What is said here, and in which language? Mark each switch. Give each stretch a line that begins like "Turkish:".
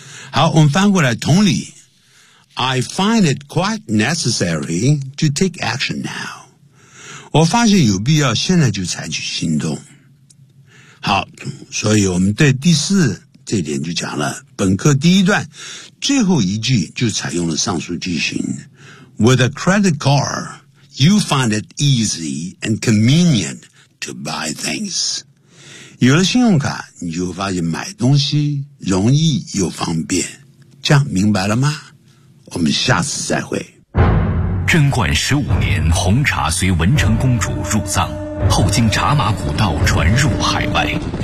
English: 好，我们翻过来，同理。 I find it quite necessary to take action now.
Chinese: 我发现有必要现在就采取行动。好，所以我们对第四这点就讲了，本课第一段最后一句就采用了上述句型。
English: With a credit card, you find it easy and convenient to buy things.
Chinese: 有了信用卡，你就发现买东西容易又方便。这样明白了吗？我们下次再会。贞观十五年，红茶随文成公主入藏，后经茶马古道传入海外。